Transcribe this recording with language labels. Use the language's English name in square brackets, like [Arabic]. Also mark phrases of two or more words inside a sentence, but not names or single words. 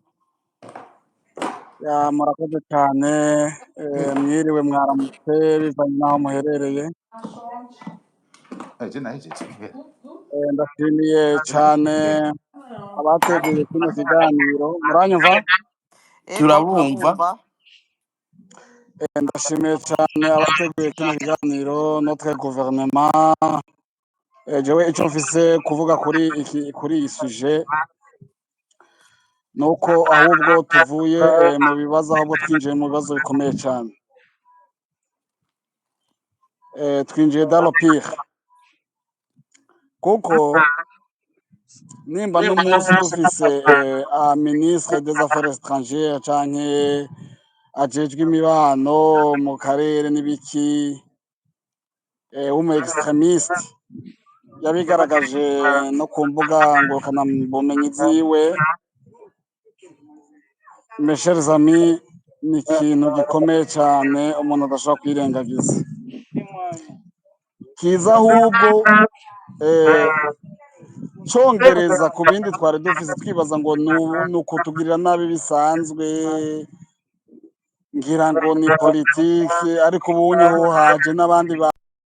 [Rundi] Ya murakoze cyane, mwiriwe mwaramutse bivanye n'aho muherereye. je nahejeje Ndashimiye cyane abateguye kino kiganiro. Muranyumva? Ego Turabumva. turabumva. Ndashimiye cyane abateguye kino kiganiro [French] notre gouvernement. [Rundi] Jewe icyo mfise kuvuga kuri iyi sujet nuko ahubwo tuvuye mu bibazo, ahubwo twinjiye mu bibazo bikomeye cyane. [French] Twinjiye dans le pire, [Rundi] kuko nimba n'umunsi dufise [French] ministre des affaires étrangères [Rundi] canke ajejwe imibano mu karere n'ibiki w'umu extremiste yabigaragaje no ku mbuga ngurukanabumenyi ziwe, [French] mes chers amis, [Rundi] ni ikintu gikomeye cyane umuntu adashobora kwirengagiza. Kiza ahubwo congereza ku bindi twari dufise twibaza ngo ni ukutugirira nabi bisanzwe, ngira ngo ni politike, ariko ubunye ho haje n'abandi